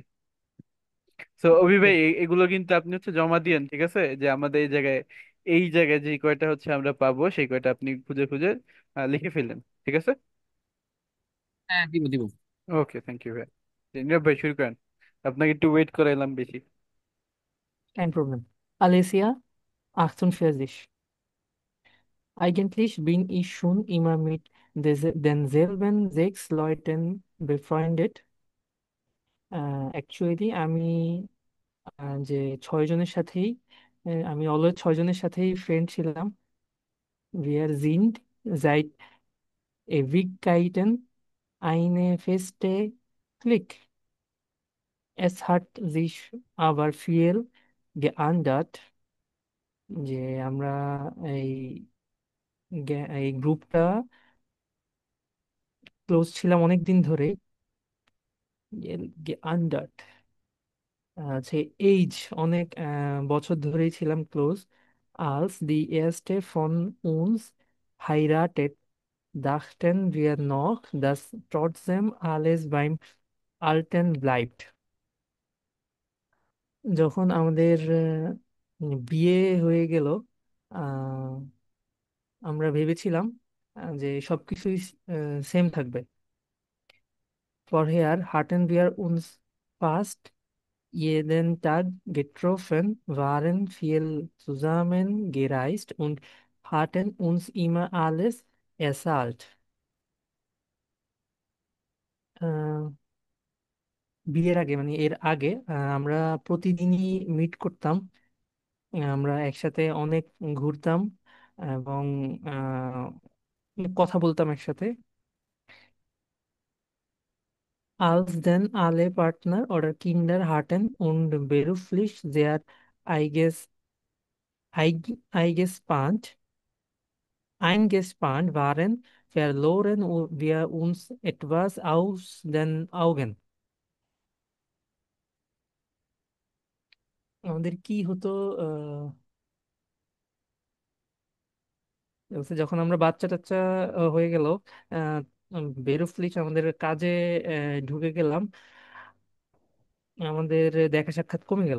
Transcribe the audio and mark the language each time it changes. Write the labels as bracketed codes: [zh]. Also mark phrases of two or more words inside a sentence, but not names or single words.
[bn] তো অভি ওকে। ভাই এগুলো কিন্তু আপনি হচ্ছে জমা দিয়েন, ঠিক আছে? যে আমাদের এই জায়গায় যে কয়টা হচ্ছে আমরা পাবো সেই কয়টা আপনি খুঁজে খুঁজে লিখে ফেললেন, ঠিক আছে? হ্যাঁ, দিব দিব। ওকে, [en] thank you [bn] ভাইয়া। নীরব ভাই শুরু করেন, আপনাকে একটু ওয়েট করাইলাম বেশি। [de] Kein Problem. Alicia, 48. Eigentlich bin ich schon immer mit denselben 6 Leuten befreundet. [bn] Actually, আমি যে 6 জনের সাথেই আমি অলওয়েজ 6 জনের সাথেই ফ্রেন্ড ছিলাম। [de] Wir sind seit Ewigkeiten eine feste Clique. Es hat sich aber viel geändert, [bn] যে আমরা এই এই গ্রুপটা ক্লোজ ছিলাম অনেক দিন ধরে। geändert আছে এইজ, অনেক বছর ধরেই ছিলাম ক্লোজ। [de] als die erste von uns heiratet, dachten wir noch, dass trotzdem alles beim Alten bleibt. [bn] যখন আমাদের বিয়ে হয়ে গেল, আহ, আমরা ভেবেছিলাম যে সবকিছুই সেম থাকবে। [de] Vorher hatten wir uns fast jeden Tag getroffen, waren viel zusammen gereist und hatten uns immer alles erzählt. [bn] আহ, বিয়ের আগে মানে এর আগে আমরা প্রতিদিনই মিট করতাম। আমরা একসাথে অনেক ঘুরতাম এবং কথা বলতাম একসাথে। [de] Als dann alle Partner oder Kinder hatten und beruflich sehr einges, eingespannt, eingespannt waren, verloren wir uns etwas aus den Augen. [bn] আমাদের কি হতো, বলছে যখন আমরা বাচ্চা টাচ্চা হয়ে গেল, বেরুফলিক আমাদের কাজে ঢুকে গেলাম, আমাদের দেখা সাক্ষাৎ কমে গেল।